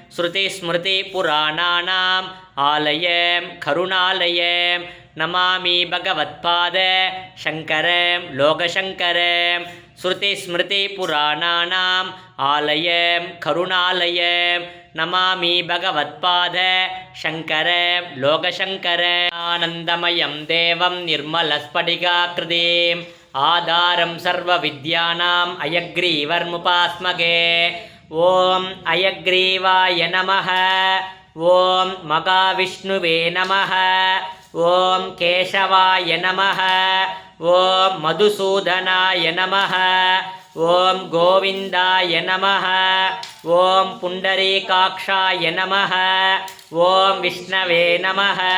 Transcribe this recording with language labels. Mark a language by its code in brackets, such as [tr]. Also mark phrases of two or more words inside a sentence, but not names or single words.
[sa] श्रुतिस्मृतिपुराणानाम् आलयं करुणालयं नमामि भगवत्पाद शङ्करं लोकशङ्करं श्रुतिस्मृतिपुराणानाम् आलयं करुणालयं नमामि भगवत्पाद शङ्करं लोकशङ्करं आनन्दमयं देवं निर्मलस्फटिकाकृतिम् आधारं सर्वविद्यानाम् अयग्रीवर्मुपास्मगे ॐ हयग्रीवाय नमः. ॐ महाविष्णवे नमः. ॐ केशवाय नमः. ॐ मधुसूदनाय नमः. ॐ गोविन्दाय नमः. ॐ पुण्डरीकाक्षाय नमः. ॐ विष्णवे नमः.